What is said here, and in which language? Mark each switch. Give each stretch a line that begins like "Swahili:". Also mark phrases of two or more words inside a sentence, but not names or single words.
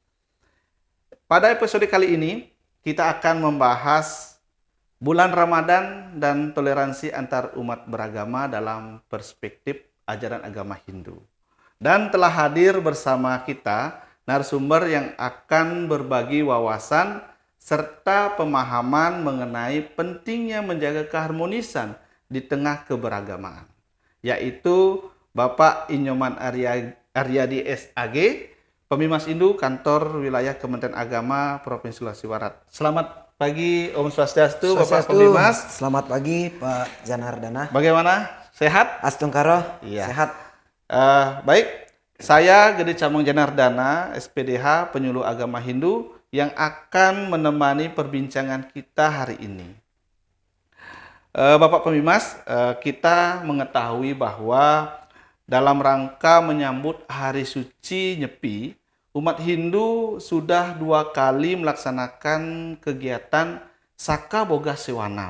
Indonesian: Pada episode kali ini, kita akan membahas bulan Ramadan dan toleransi antar umat beragama dalam perspektif ajaran agama Hindu. Dan telah hadir bersama kita narasumber yang akan berbagi wawasan serta pemahaman mengenai pentingnya menjaga keharmonisan di tengah keberagamaan, yaitu Bapak Inyoman Aryadi SAG, Pemimas Hindu Kantor Wilayah Kementerian Agama Provinsi Sulawesi Barat. Selamat pagi Om Swastiastu, Bapak Pemimas. Selamat pagi Pak Janardana. Bagaimana? Sehat? Astungkaro. Iya. Sehat. Baik, saya Gede Camong Janardana, SPDH Penyuluh Agama Hindu yang akan menemani perbincangan kita hari ini. Bapak Pemimas, kita mengetahui bahwa dalam rangka menyambut Hari Suci Nyepi, umat Hindu sudah 2 kali melaksanakan kegiatan Saka Boga Sewanam,